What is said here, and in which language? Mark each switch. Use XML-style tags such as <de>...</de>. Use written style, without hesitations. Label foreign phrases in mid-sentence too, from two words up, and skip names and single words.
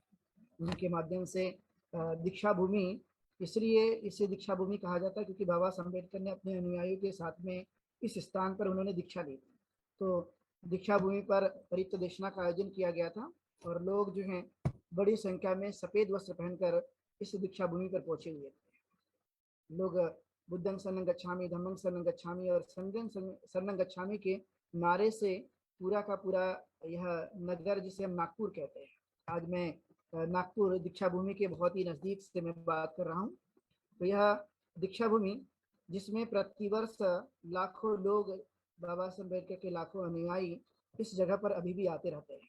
<hi>उनके माध्यम से दीक्षा भूमि, इसलिए इसे दीक्षा भूमि कहा जाता है क्योंकि बाबा साहब अम्बेडकर ने अपने अनुयायियों के साथ में इस स्थान पर उन्होंने दीक्षा ली थी। तो दीक्षा भूमि पर परित्य देशना का आयोजन किया गया था और लोग जो हैं बड़ी संख्या में सफ़ेद वस्त्र पहनकर इस दीक्षा भूमि पर पहुंचे हुए थे। लोग</hi> <pi>बुद्धं शरणं गच्छामि, धम्मं शरणं गच्छामि और संघं शरणं गच्छामि</pi> <hi>के नारे से पूरा का पूरा यह नगर, जिसे हम नागपुर कहते हैं, आज मैं नागपुर दीक्षा भूमि के बहुत ही नज़दीक से मैं बात कर रहा हूँ। तो यह दीक्षा भूमि जिसमें प्रतिवर्ष लाखों लोग, बाबा साहब अम्बेडकर के लाखों अनुयायी इस जगह पर अभी भी आते रहते हैं।</hi>